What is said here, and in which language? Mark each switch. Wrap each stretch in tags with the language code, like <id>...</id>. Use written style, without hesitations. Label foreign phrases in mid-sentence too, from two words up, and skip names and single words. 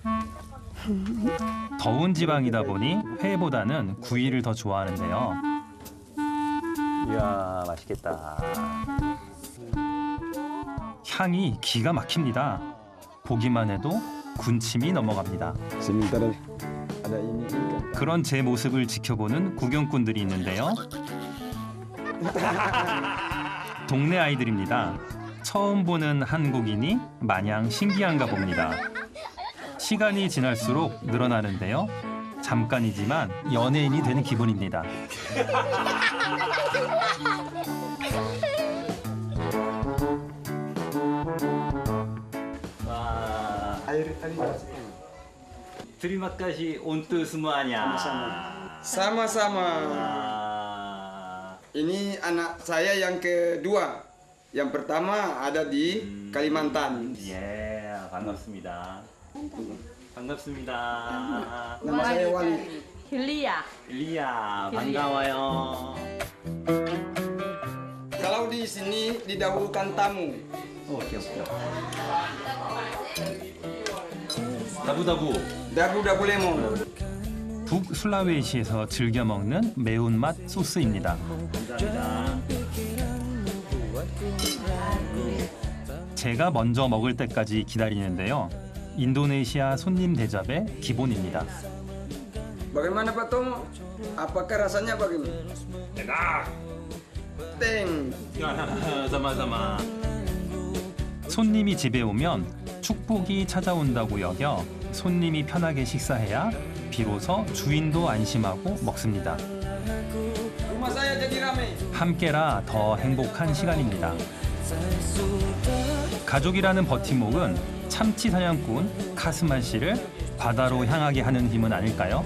<ko>더운 지방이다 보니 회보다는 구이를 더 좋아하는데요. 이야, 맛있겠다. 향이 기가 막힙니다. 보기만 해도 군침이 넘어갑니다.</ko> <id>Sementara ada ini ikan.</id> <ko>그런 제 모습을 지켜보는 구경꾼들이 있는데요. 동네 아이들입니다. 처음 보는 한국인이 마냥 신기한가 봅니다. 시간이 지날수록 늘어나는데요. 잠깐이지만 연예인이 되는 기분입니다. 와,</ko> <id>terima kasih untuk semuanya. Sama-sama. Ini anak saya yang kedua. Yang pertama ada di Kalimantan.</id> <ko>예, 반갑습니다. 반갑습니다.</ko> <id>Nama saya Wali. Hilia.</id> <ko>리아, 반가워요.</ko> <id>Kalau di sini didahulukan tamu.</id> <ko>오케이, 오케이. 다부다부.</ko> <id>Dabu-dabu lemon.</id> <ko>북술라웨시에서 즐겨 먹는 매운맛 소스입니다. 제가 먼저 먹을 때까지 기다리는데요. 인도네시아 손님 대접의 기본입니다.</ko> <id>Bagaimana Pak Tomo? Apakah rasanya bagaimana? enak. Teng. sama-sama.</id> <ko>손님이 집에 오면 축복이 찾아온다고 여겨 손님이 편하게 식사해야 비로소 주인도 안심하고 먹습니다.</ko> <id>Rumah saya jadi ramai.</id> <ko>함께라 더 행복한 시간입니다. 가족이라는 버팀목은 참치 사냥꾼 카스만 씨를 바다로 향하게 하는 힘은 아닐까요?</ko>